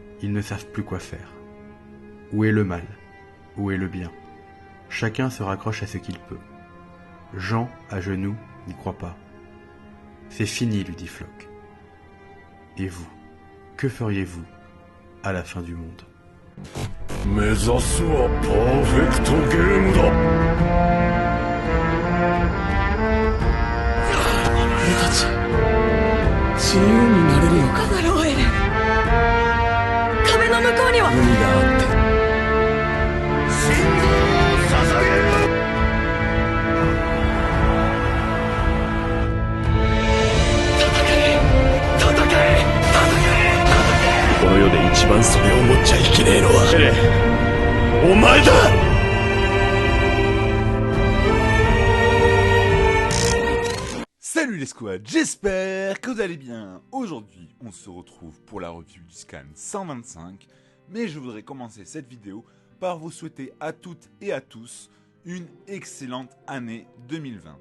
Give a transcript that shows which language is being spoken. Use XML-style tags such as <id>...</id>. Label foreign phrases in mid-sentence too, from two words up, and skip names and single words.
<fr>Ils ne savent plus quoi faire. Où est le mal? Où est le bien? Chacun se raccroche à ce qu'il peut. Jean, à genoux, n'y croit pas. C'est fini, lui dit Floch. Et vous, que feriez-vous à la fin du monde?</fr> <ja>目指すはパーフェクトゲームだ。俺たち自由になれるのか。だろうエレン。壁の向こうには海があって心臓を捧げる。この世で一番それを持っちゃいけねえのはエレン、お前だ。</ja> <fr>Salut les squads, j'espère que vous allez bien. Aujourd'hui, on se retrouve pour la review du scan 125. Mais je voudrais commencer cette vidéo par vous souhaiter à toutes et à tous une excellente année 2020.</fr>